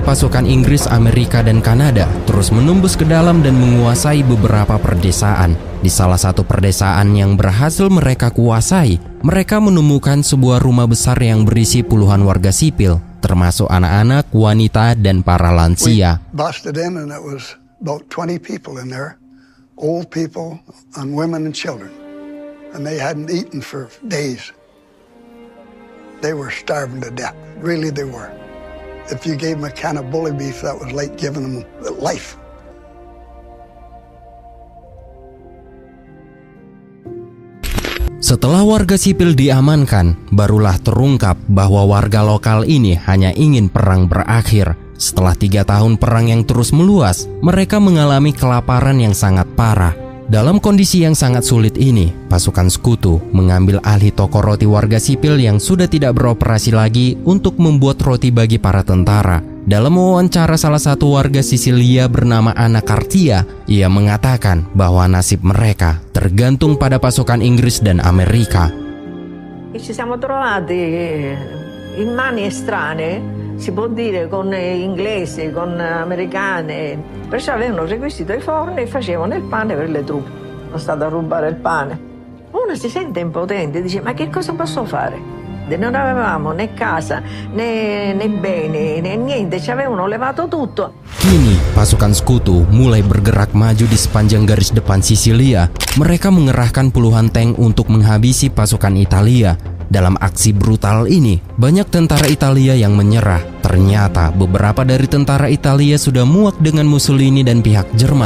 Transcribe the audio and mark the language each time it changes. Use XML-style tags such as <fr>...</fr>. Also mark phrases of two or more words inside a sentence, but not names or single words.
<id>pasukan Inggris, Amerika, dan Kanada terus menembus ke dalam dan menguasai beberapa perdesaan. Di salah satu perdesaan yang berhasil mereka kuasai, mereka menemukan sebuah rumah besar yang berisi puluhan warga sipil, termasuk anak-anak, wanita, dan para lansia.</id> <en>We busted in and it was about 20 people in there, old people and women and children, and they hadn't eaten for days. They were starving to death, really they were. If you gave them a can of bully beef, that was like giving them life.</en> <id>Setelah warga sipil diamankan, barulah terungkap bahwa warga lokal ini hanya ingin perang berakhir. Setelah 3 tahun perang yang terus meluas, mereka mengalami kelaparan yang sangat parah. Dalam kondisi yang sangat sulit ini, pasukan sekutu mengambil alih toko roti warga sipil yang sudah tidak beroperasi lagi untuk membuat roti bagi para tentara. Dalam wawancara salah satu warga Sisilia bernama Anna Cartia, ia mengatakan bahwa nasib mereka tergantung pada pasukan Inggris dan Amerika.</id> <it>Ci siamo trovati in mani estranee, si può dire, con inglesi, con americane. Perciò avevano requisito i forni e facevano il pane per le truppe. Sono stata a rubare il pane. Uno si sente impotente, dice: ma che cosa posso fare? Non avevamo né casa, né beni, né niente, ci avevano levato tutto.</it> <id>Kini, pasukan sekutu mulai bergerak maju di sepanjang garis depan Sisilia. Mereka mengerahkan puluhan tank untuk menghabisi pasukan Italia. Dalam aksi brutal ini, banyak tentara Italia yang menyerah. Ternyata beberapa dari tentara Italia sudah muak dengan Mussolini dan pihak Jerman.</id>